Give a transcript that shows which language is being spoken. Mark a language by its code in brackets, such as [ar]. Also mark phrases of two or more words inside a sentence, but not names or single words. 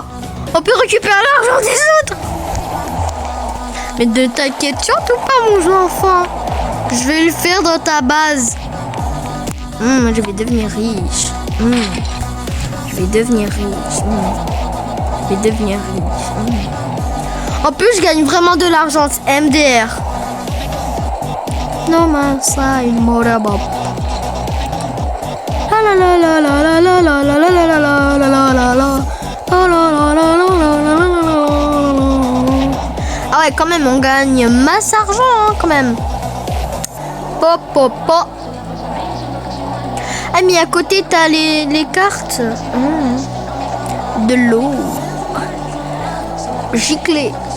[fr] On peut récupérer l'argent des autres. Mais ne t'inquiète surtout pas, mon jeune enfant. Je vais le faire dans ta base. Je vais devenir riche. Je vais devenir riche. Je vais devenir riche. En plus, je gagne vraiment de l'argent. C'est MDR. No man side motorbob. La la la la la la la la la la la la la la. Ah ouais, quand même, on gagne masse argent, hein, quand même. Pop, pop, pop. Ah, mais à côté, t'as les cartes. De l'eau. Giclée.